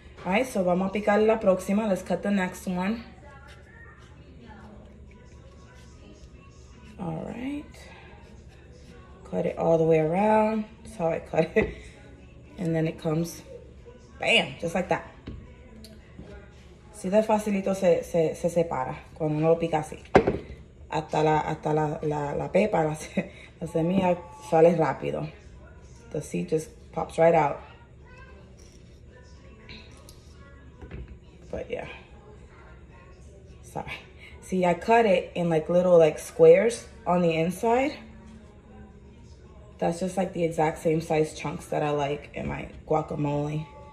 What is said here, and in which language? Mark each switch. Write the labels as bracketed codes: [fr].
[en] All right, so [es] vamos a picar la próxima. [en] Let's cut the next one. All right. Cut it all the way around. That's how I cut it. And then it comes, bam, just like that. [es] Así de facilito se separa cuando uno lo pica así. Hasta la pepa, la semilla sale rápido. [en] The seed just pops right out. But yeah. Sorry. See, I cut it in like little like squares on the inside. That's just like the exact same size chunks that I like in my guacamole.